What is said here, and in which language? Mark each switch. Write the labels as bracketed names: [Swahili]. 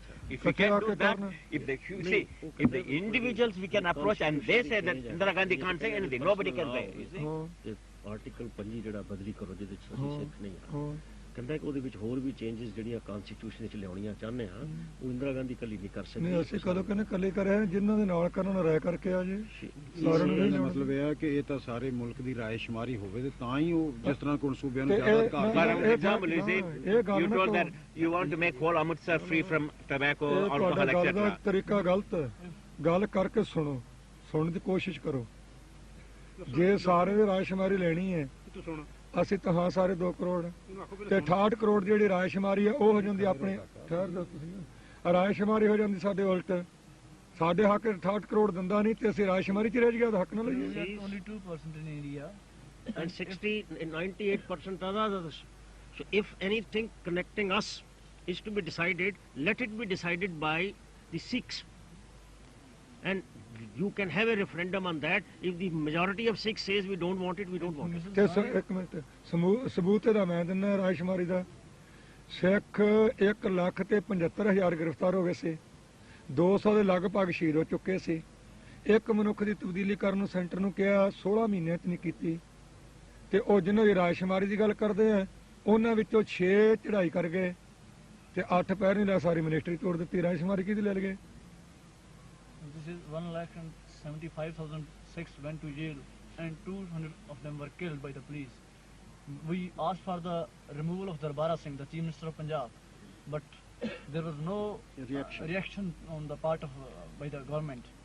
[English] If we can do that, if the individuals we can approach and they say that Indira Gandhi can't say anything, nobody can say. You see? [Punjabi] Article 5 ਜਿਹੜਾ ਬਦਲੀ ਕਰੋ ਜਿਹਦੇ ਵਿੱਚ ਅਸੀਂ ਸਿੱਖ ਨਹੀਂ ਆ ਕਹਿੰਦਾ ਕਿ ਉਹਦੇ ਵਿੱਚ ਹੋਰ ਵੀ ਚੇਂਜਸ ਜਿਹੜੀਆਂ ਕਨਸਟੀਟਿਊਸ਼ਨ ਵਿੱਚ ਲਿਆਉਣੀਆਂ ਚਾਹੁੰਦੇ ਆ ਉਹ ਇੰਦਰਾ ਗਾਂਧੀ ਕੱਲੀ ਨਹੀਂ ਕਰ ਸਕਦੀ ਨਹੀਂ ਅਸੀਂ ਕਦੋਂ ਕਹਿੰਦੇ ਕੱਲੇ ਕਰਿਆ ਜਿਨ੍ਹਾਂ ਦੇ ਨਾਲ ਕਰਨ ਨਾਲ ਰਾਏ ਕਰਕੇ ਆ ਜੇ ਸਾਰਿਆਂ ਨੂੰ ਮਤਲਬ ਇਹ ਹੈ ਕਿ ਇਹ ਤਾਂ ਸਾਰੇ ਮੁਲਕ ਦੀ ਰਾਏ ਸ਼ੁਮਾਰੀ ਹੋਵੇ ਤੇ ਤਾਂ ਹੀ ਉਹ ਜਿਸ ਤਰ੍ਹਾਂ ਕੋਣ ਸੂਬਿਆਂ ਨੂੰ ਜ਼ਿਆਦਾ ਅਧਿਕਾਰ [English] example is you told that you want to make whole Amritsar free from tobacco, alcohol, etc. [Punjabi] ਤਰੀਕਾ ਗਲਤ ਹੈ ਗੱਲ ਕਰਕੇ ਸੁਣਨ ਦੀ ਕੋਸ਼ਿਸ਼ ਕਰੋ ਜੇ ਸਾਰੇ ਦੀ ਰਾਏ ਸ਼ੁਮਾਰੀ ਲੈਣੀ ਹੈ ਅਸੀਂ ਤਾਂ ਹਾਂ ਸਾਰੇ 2 ਕਰੋੜ ਤੇ 68 ਕਰੋੜ ਜਿਹੜੀ ਰਾਏ ਸ਼ੁਮਾਰੀ ਹੈ ਉਹ ਹੋ ਜਾਂਦੀ ਆਪਣੇ ਠਹਿਰ ਦੋ ਤੁਸੀਂ ਰਾਏ ਸ਼ੁਮਾਰੀ ਹੋ ਜਾਂਦੀ ਸਾਡੇ ਉਲਟ ਸਾਡੇ ਹੱਕ 68 ਕਰੋੜ ਦਿੰਦਾ ਨਹੀਂ ਤੇ ਅਸੀਂ ਰਾਏ ਸ਼ੁਮਾਰੀ ਚ ਰਹਿ ਗਿਆ ਤਾਂ ਹੱਕ ਨਾ ਲਈਏ [English] only 2% in India and 98% others. So if anything connecting us is to be decided, let it be decided by the Sikhs. And you can have a referendum on that. If the majority of Sikhs says we don't want it, we don't want it. [Punjabi] ਤੇ ਇੱਕ minute ਸਬੂਤ ਇਹਦਾ ਮੈਂ ਦਿੰਦਾ ਰਾਏ ਸ਼ੁਮਾਰੀ ਦਾ ਸਿੱਖ 1,75,000 ਗ੍ਰਿਫਤਾਰ ਹੋ ਗਏ ਸੀ 200 ਦੇ ਲਗਭਗ ਸ਼ਹੀਦ ਹੋ ਚੁੱਕੇ ਸੀ ਇੱਕ ਮਨੁੱਖ ਦੀ ਤਬਦੀਲੀ ਕਰਨ ਨੂੰ ਸੈਂਟਰ ਨੂੰ ਕਿਹਾ 16 ਮਹੀਨਿਆਂ ਚ ਨਹੀਂ ਕੀਤੀ ਤੇ ਉਹ ਜਿਹਨਾਂ ਦੀ ਰਾਏ ਸ਼ੁਮਾਰੀ ਦੀ ਗੱਲ ਕਰਦੇ ਆ ਉਹਨਾਂ ਵਿੱਚੋਂ 6 ਚੜਾਈ ਕਰ ਗਏ ਤੇ 8 ਪੈਰ ਨਹੀਂ ਲੈ ਸਾਰੀ ਮਿਨਿਸਟਰੀ ਤੋੜ ਦਿੱਤੀ ਰਾਏ ਸ਼ੁਮਾਰੀ ਕਿਹਦੀ ਲੈ ਲਗੇ [English] This is 1,75,000 Sikhs went to jail and 200 of them were killed by the police. We asked for the removal of Darbara Singh, the Chief Minister of Punjab, but there was no reaction on the part of by the government.